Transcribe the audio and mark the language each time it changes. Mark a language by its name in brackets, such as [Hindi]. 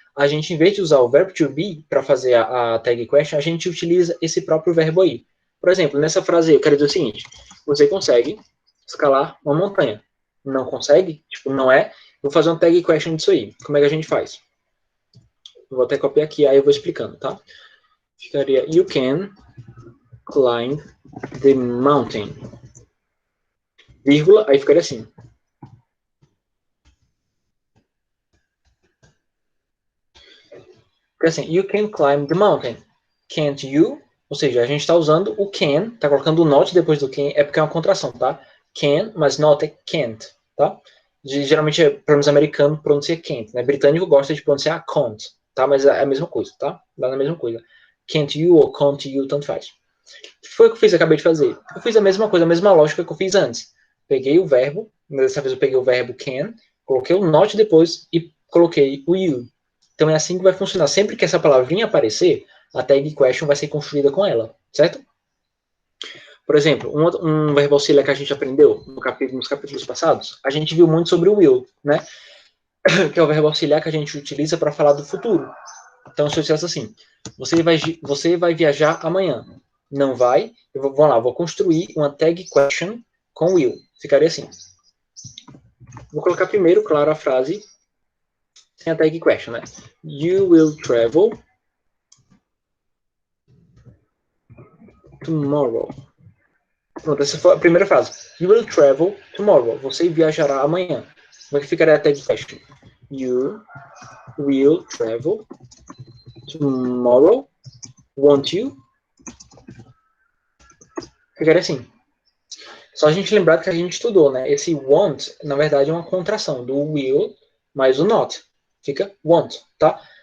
[Portuguese] A gente, em vez de usar o verbo to be para fazer a tag question, a gente utiliza esse próprio verbo aí. Por exemplo, nessa frase aí, eu quero dizer o seguinte: você consegue escalar uma montanha. Não consegue? Tipo, não é? Vou fazer uma tag question disso aí. Como é que a gente faz? Vou até copiar aqui, aí eu vou explicando, tá? Ficaria, [English] you can climb the mountain. [Portuguese] Vírgula, aí ficaria assim. Fica assim, [English] you can climb the mountain. Can't you? [Portuguese] Ou seja, a gente está usando o can, tá colocando o not depois do can, é porque é uma contração, tá? Can, mas not é can't, tá? Geralmente, para os americanos, pronuncia can't, né? Britânico gosta de pronunciar can't, tá? Mas é a mesma coisa, tá? Dá na mesma coisa. [English] Can't you [Portuguese] ou [English] can't you, [Portuguese] tanto faz. O que foi que eu fiz? Acabei de fazer. Eu fiz a mesma coisa, a mesma lógica que eu fiz antes. Peguei o verbo, dessa vez eu peguei o verbo can, coloquei o not depois e coloquei o you. Então é assim que vai funcionar. Sempre que essa palavrinha aparecer, a tag question vai ser construída com ela, certo? Por exemplo, um verbo auxiliar que a gente aprendeu nos capítulos passados, a gente viu muito sobre o will, né? Que é o verbo auxiliar que a gente utiliza para falar do futuro. Então, se eu dissesse assim, você vai viajar amanhã. Não vai? Vou construir uma tag question com will. Ficaria assim. Vou colocar primeiro, claro, a frase sem a tag question, né? [English] You will travel tomorrow. [Portuguese] Pronto, essa foi a primeira frase. [English] You will travel tomorrow. [Portuguese] Você viajará amanhã. Como é que ficaria a tag question? [English] You will travel tomorrow. Won't you? [Portuguese] Ficaria assim. Só a gente lembrar que a gente estudou, né? Esse want, na verdade, é uma contração do will mais o not. Fica want, tá?